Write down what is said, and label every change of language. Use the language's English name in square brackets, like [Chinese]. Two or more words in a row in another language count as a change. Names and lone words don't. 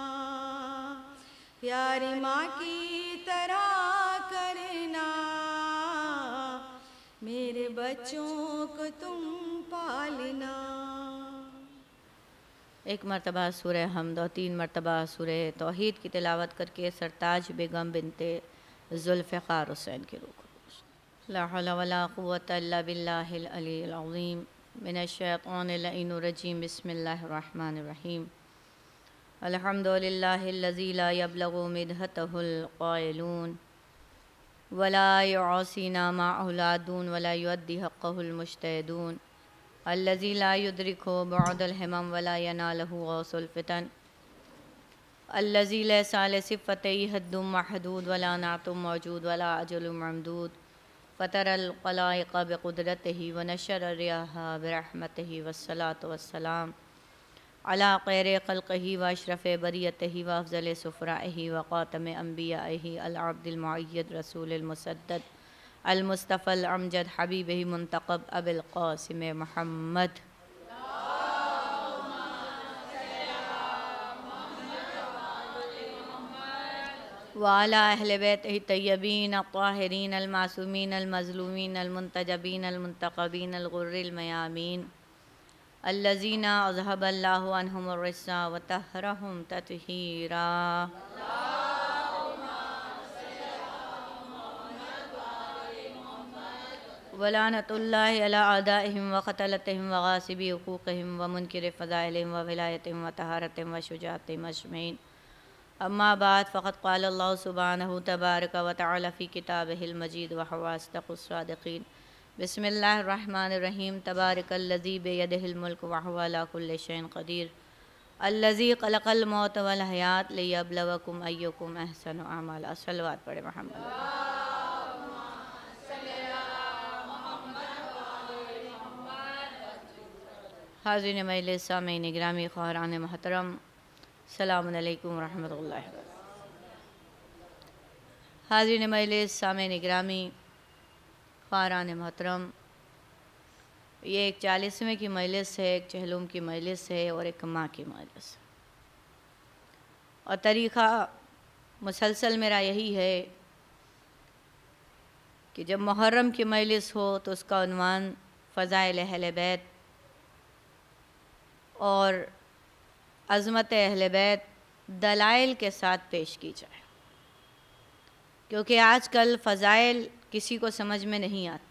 [Urdu] پیاری ماں کی طرح کرنا، میرے بچوں کو تم پالنا. ایک مرتبہ سورہ حمد اور 3 مرتبہ سورہ توحید کی تلاوت کر کے سرتاج بیگم بنت ذوالفقار حسین کی روح کو. [Arabic] لا حول ولا قوة إلا بالله العلي العظيم. من الشيطان الرجيم. بسم الله الرحمن الرحيم. الحمد لله الذي لا يبلغ مدحته القائلون ولا يحصي نعماءه العادون ولا يؤدي حقه المجتهدون الذي لا يدركه بعد الهمم ولا يناله غوص الفطن الذي ليس لصفته حد محدود ولا نعت موجود ولا أجل ممدود فطر الخلائق بقدرته ونشر الرياح برحمته والصلاة والسلام على خير خلقه وأشرف بريته وأفضل سفرائه وخاتم أنبيائه العبد المؤيد الرسول المسدد المصطفى الأمجد حبيبه المنتجب أبي القاسم محمد. وعلى أهل بيته الطيبين الطاهرين المعصومين المظلومين المنتجبين المنتخبين الغر الميامين الذين أذهب الله عنهم الرجس وطهرهم تطهيرا. ولعنة الله على أعدائهم وقتلتهم وغاصبي حقوقهم ومنكري فضائلهم وولايتهم وطهارتهم وشجاعتهم أجمعين. أما بعد فقد قال الله سبحانه تبارك وتعالى في كتابه المجيد وهو أصدق الصادقين. بسم الله الرحمن الرحيم. تبارك الذي بيده الملك وهو على كل شيء قدير. الذي خلق الموت والحياة ليبلوكم أيكم أحسن عملا. [Urdu] صلی اللہ پڑھے محمد۔ حاضرین مجلس، سامعین گرامی، خواہران محترم, [Arabic] السلام عليكم رحمة الله. [Urdu] حاضرین مجلس، سامعین گرامی، خواہران محترم، یہ ایک 40ویں کی مجلس ہے، ایک چہلم کی مجلس ہے اور ایک ماں کی مجلس ہے. اور طریقہ مسلسل میرا یہی ہے کہ جب محرم کی مجلس ہو تو اس کا عنوان فضائل اہل بیت اور عظمت اہل بیت دلائل کے ساتھ پیش کی جائے، کیونکہ آج کل فضائل کسی کو سمجھ میں نہیں آتے.